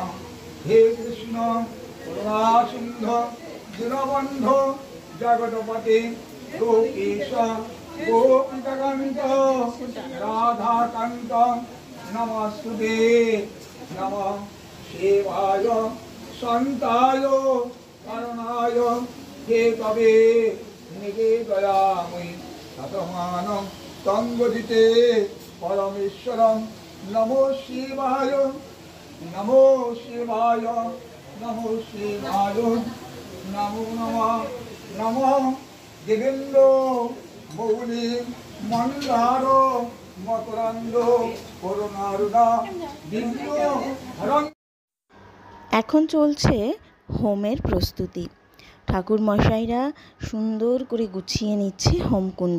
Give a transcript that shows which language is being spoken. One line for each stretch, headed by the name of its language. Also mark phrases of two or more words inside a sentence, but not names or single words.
Sanskrit: হে কৃষ্ণ করুণা সিন্ধু দীনবন্ধু জগৎপতি গোপীশ গোপিকান্ত রাধাকান্ত নমস্তুতে। নমঃ শিবায় সন্তায় করুণায় হেতবে নিবেদয়ামি শতমানং তঙ্গদিতে পরমেশ্বরং। নমো শিবায় নমো শিবায় নমো শিবায় নমো নমঃ। নমঃ দেবেন্দ্র মৌলি মন্দার মকরন্দ করুণারুণা দিব্য হরং।
Bangla: এখন চলছে হোমের প্রস্তুতি। ঠাকুর মশাইরা সুন্দর করে গুছিয়ে নিচ্ছে হোমকুণ্ড।